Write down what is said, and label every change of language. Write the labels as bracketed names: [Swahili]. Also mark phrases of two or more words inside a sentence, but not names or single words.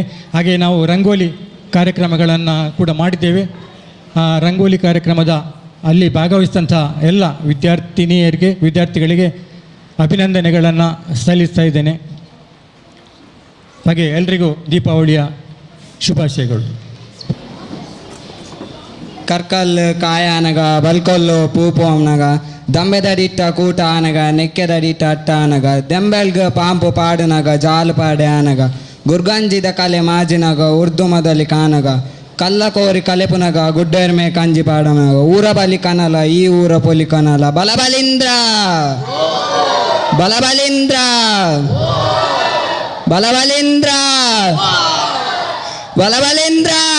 [Kannada] ಹಾಗೆ ನಾವು ರಂಗೋಲಿ ಕಾರ್ಯಕ್ರಮಗಳನ್ನು ಕೂಡ ಮಾಡಿದ್ದೇವೆ. ಆ ರಂಗೋಲಿ ಕಾರ್ಯಕ್ರಮದ ಅಲ್ಲಿ ಭಾಗವಹಿಸಿದಂಥ ಎಲ್ಲ ವಿದ್ಯಾರ್ಥಿಗಳಿಗೆ ಅಭಿನಂದನೆಗಳನ್ನು ಸಲ್ಲಿಸ್ತಾ ಇದ್ದೇನೆ. ಹಾಗೆ ಎಲ್ರಿಗೂ ದೀಪಾವಳಿಯ ಶುಭಾಶಯಗಳು. [Tulu] ಕರ್ಕಲ್ಲು ಕಾಯ ಅನಗ ಬಲ್ಕೊಲ್ಲು ಪೂಪು ಅನಗ ದಂಬೆದಡಿಟ್ಟ ಕೂಟ ಅನಗ ನೆಕ್ಕೆದಡಿಟ್ಟ ಅಟ್ಟ ಅನಗ ದೆಂಬೆಲ್ಗ ಪಾಂಪು ಪಾಡುನಗ ಜಾಲು ಪಾಡೆ ಅನಗ ಗುರ್ಗಂಜಿದ ಕಲೆ ಮಾಜಿನಗ ಉರ್ದು ಮೊದಲಿ ಕಾನಗ ಕಲ್ಲ ಕೋರಿ ಕಲೆಪುನಗ ಗುಡ್ಡೆರ್ಮೆ ಕಂಜಿ ಪಾಡನಗ ಊರ ಬಲಿ ಕನಲ ಈ ಊರ ಪೊಲಿ ಕನಲ ಬಲಬಲಿಂದ್ರ ಬಲಬಲಿಂದ್ರ ಬಲಬಲಿಂದ್ರ ಬಲಬಲಿಂದ್ರ.